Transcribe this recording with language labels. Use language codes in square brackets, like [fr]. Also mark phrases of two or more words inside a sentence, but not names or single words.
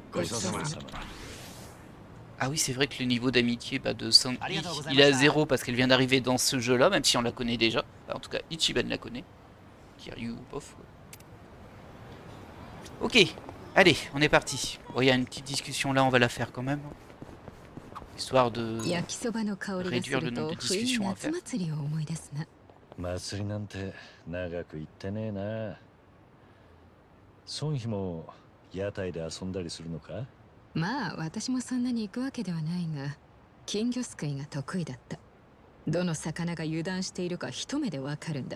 [fr] Ah oui, c'est vrai que le niveau d'amitié de Sang, il est à 0 parce qu'elle vient d'arriver dans ce jeu-là, même si on la connaît déjà. Enfin, en tout cas, Ichiban la connaît. Kiryu, pof. Ok. Allez, on est parti. Bon, il y a une petite discussion là, on va la faire quand même. Histoire de réduire le nombre de discussions à faire. [ja] 祭りなんて長く行ってねえな。孫妃も屋台で遊んだりするのか？まあ私もそんなに行くわけではないが、金魚すくいが得意だった。どの魚が油断しているか一目でわかるんだ。